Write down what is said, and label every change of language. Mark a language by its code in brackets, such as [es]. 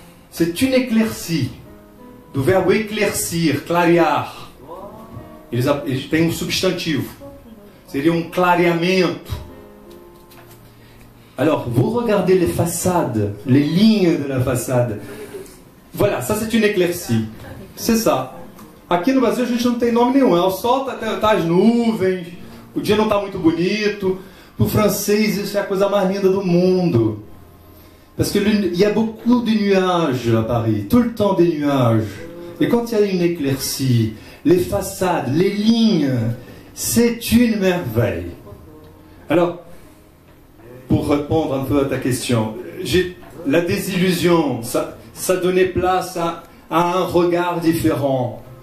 [fr] C'est une éclaircie. [pt] Do verbo éclaircir, clarear. Eles têm substantivo. Seria clareamento. [fr] Alors, vous regardez les façades, les lignes de la façade. Voilà, ça c'est une éclaircie. C'est ça. [pt] Aqui no Brasil a gente não tem nome nenhum. O sol tá as nuvens, o dia não está muito bonito. Para o francês, isso é a coisa mais linda do mundo. [fr] Parce qu'il y a beaucoup de nuages à Paris, tout le temps des nuages. Et quand il y a une éclaircie, les façades, les lignes, c'est une merveille. Alors, pour répondre un peu à ta question, la désillusion, ça donnait place à un regard différent.